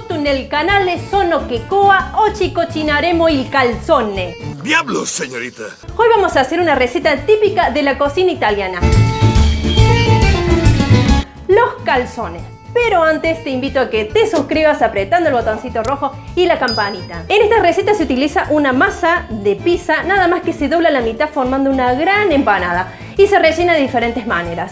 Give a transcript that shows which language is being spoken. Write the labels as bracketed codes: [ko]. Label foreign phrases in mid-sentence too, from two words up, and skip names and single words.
[it] el canale Sono che Coa. Oggi cucinaremo il calzone. [es] ¡Diablos, señorita! Hoy vamos a hacer una receta típica de la cocina italiana. Los calzones. Pero antes te invito a que te suscribas apretando el botoncito rojo y la campanita. En esta receta se utiliza una masa de pizza, nada más que se dobla a la mitad formando una gran empanada y se rellena de diferentes maneras.